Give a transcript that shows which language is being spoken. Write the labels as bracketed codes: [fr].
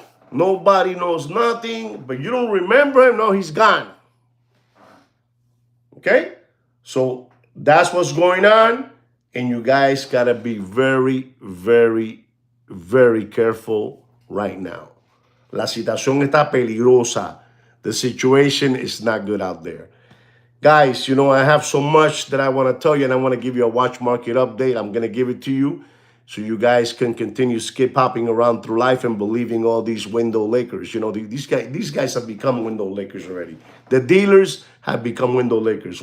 [en] Nobody knows nothing. But you don't remember him? No, he's gone. Okay? So that's what's going on. And you guys got to be very, very, very careful right now. [es] La situación está peligrosa. [en] The situation is not good out there. Guys, I have so much that I want to tell you, and I want to give you a watch market update. I'm going to give it to you so you guys can continue skip hopping around through life and believing all these window Lakers. These guys have become window Lakers already. The dealers have become window Lakers.